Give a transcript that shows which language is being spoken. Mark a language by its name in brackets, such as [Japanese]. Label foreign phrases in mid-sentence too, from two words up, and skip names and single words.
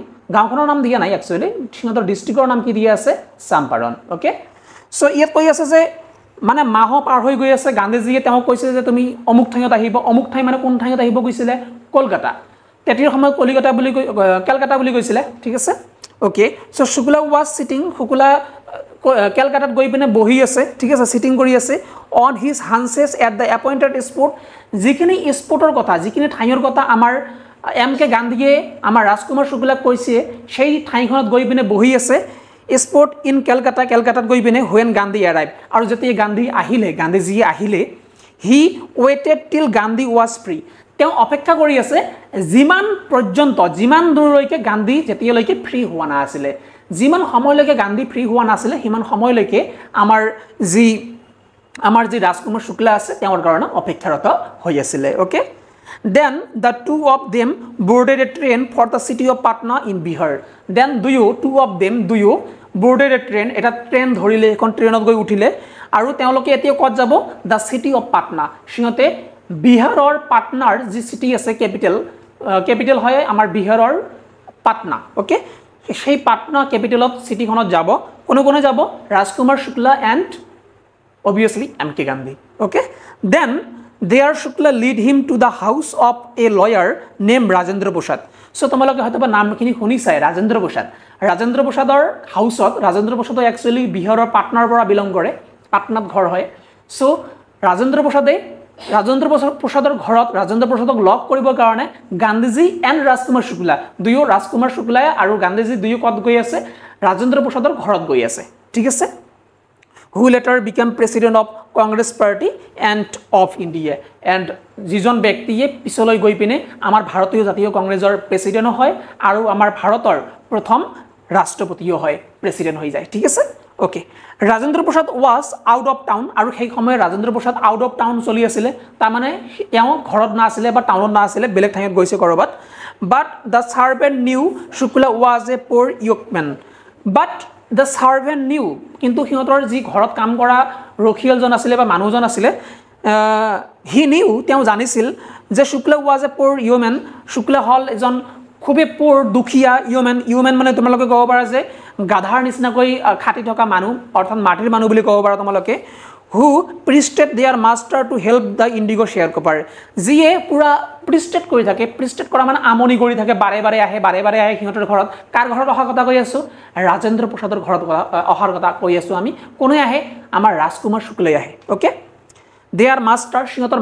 [Assamese] গাঁওখনৰ নাম দিয়া নাই একচুয়ালি, সিহঁতৰ ডিস্ট্ৰিক্টৰ নাম কি দিয়া আছে? চাম্পাৰণ। [English] okay so [Assamese] ইয়াত কৈ আছে যে মানে মাহ পাৰ হৈ গৈ আছে। গান্ধীজীয়ে তেওঁ কৈছে যে তুমি অমুক ঠাইত আহিব। অমুক ঠাই মানে কোন ঠাইত আহিব কৈছিলে? কলকাতা। তেতিয়াৰ সময়ত কলকাতা বুলি কৈছিলে, ঠিক আছে? [English] okay so শুক্লা was sitting, [Assamese] শুক্লা কলকাতাত গৈ পিনে বহি আছে, ঠিক আছে? সিটিং কৰি আছে [English] on his haunches at the appointed spot। [Assamese] যিখিনি স্পটৰ কথা, যিখিনি ঠাইৰ কথা আমাৰ MK গান্ধীয়ে আমাৰ ৰাজকুমাৰ শুক্লাক কৈছে সেই ঠাইখনত গৈ পিনে বহি আছে। [English] spot in [Assamese] কলকাতাত গৈ পিনে [English] when Gandhi arrived। [Assamese] আৰু যেতিয়া গান্ধীজী আহিলে [English] he waited till Gandhi was free। [Assamese] তেওঁ অপেক্ষা কৰি আছে যিমান দূৰলৈকে গান্ধী যেতিয়ালৈকে ফ্ৰী হোৱা নাছিলে। যিমান সময়লৈকে গান্ধী ফ্ৰী হোৱা নাছিলে সিমান সময়লৈকে আমাৰ যি ৰাজকুমাৰ শুক্লা আছে তেওঁৰ কাৰণে অপেক্ষাৰত হৈ আছিল। [English] okay then the two of them boarded a train for the city of Patna in Bihar। then two of them boarded a train, [Assamese] এটা ট্ৰেইন ধৰিলে, এখন ট্ৰেইনত গৈ উঠিলে আৰু তেওঁলোকে এতিয়া ক'ত যাব? [English] the city of Patna। [Assamese] সিহঁতে বিহাৰৰ পাটনাৰ যি সিটি আছে কেপিটেল হয় আমাৰ বিহাৰৰ পাটনা। ওকে সেই পাটনা কেপিটেলত সিটিখনত যাব। কোনে যাব? [English] ৰাজকুমাৰ শুক্লা and obviously MK গান্ধী। ওকে then there Shukla lead him to the house of a lawyer named Rajendra Prasad। [Assamese] সো তোমালোকে হয়তো নামখিনি শুনিছাই, ৰাজেন্দ্ৰ প্ৰসাদৰ হাউসত। ৰাজেন্দ্ৰ প্ৰসাদ একচুয়ালি বিহাৰৰ পাটনাৰ পৰা বিলং কৰে, পাটনাত ঘৰ হয়। সো ৰাজেন্দ্ৰ প্ৰসাদৰ ঘৰত ৰাজেন্দ্ৰ প্ৰসাদক লগ কৰিবৰ কাৰণে গান্ধীজী এণ্ড ৰাজকুমাৰ শুক্লা ৰাজকুমাৰ শুক্লা আৰু গান্ধীজী দুয়ো ক'ত গৈ আছে? ৰাজেন্দ্ৰ প্ৰসাদৰ ঘৰত গৈ আছে, ঠিক আছে? [English] who later became president of Congress Party and of India। [Assamese] and যিজন ব্যক্তিয়ে পিছলৈ গৈ পিনে আমাৰ ভাৰতীয় জাতীয় কংগ্ৰেছৰ প্ৰেসিডেন্ট হয় আৰু আমাৰ ভাৰতৰ প্ৰথম ৰাষ্ট্ৰপতিও হয়, প্ৰেসিডেন্ট হৈ যায়, ঠিক আছে? [English] okay ৰাজেন্দ্ৰ প্ৰসাদ was out of town। [Assamese] আৰু সেই সময়ত ৰাজেন্দ্ৰ প্ৰসাদ [English] out of town [Assamese] চলি আছিল, তাৰ মানে তেওঁ ঘৰত নাছিলে বা টাউনত নাছিলে, বেলেগ ঠাইত গৈছে কৰবাত। [English] but the servant knew Shukla was a poor yokeman। but the servant knew, [Assamese] কিন্তু সিহঁতৰ যি ঘৰত কাম কৰা ৰখিয়ালজন আছিলে বা মানুহজন আছিলে [English] he knew, [Assamese] তেওঁ জানিছিল যে [English] শুক্লা was a poor yeoman। [Assamese] শুক্লা হল এজন খুবেই পোৰ দুখীয়া yeoman মানে তোমালোকে ক'ব পাৰা যে গাধাৰ নিচিনাকৈ খাটি থকা মানুহ, অৰ্থাৎ মাটিৰ মানুহ বুলি ক'ব পাৰা তোমালোকে। [English] who pestered their master to help the indigo sharecropper [Assamese] যিয়ে পূৰা প্ৰিষ্টেড কৰি থাকে প্ৰিষ্টেড কৰা মানে আমনি কৰি থাকে বাৰে বাৰে আহে সিহঁতৰ ঘৰত কাৰ ঘৰত অহাৰ কথা কৈ আছোঁ ৰাজেন্দ্ৰ প্ৰসাদৰ ঘৰত অহাৰ কথা কৈ আছোঁ আমি কোনে আহে আমাৰ ৰাজকুমাৰ শুক্লাই আহে [English] okay their master [Assamese] সিহঁতৰ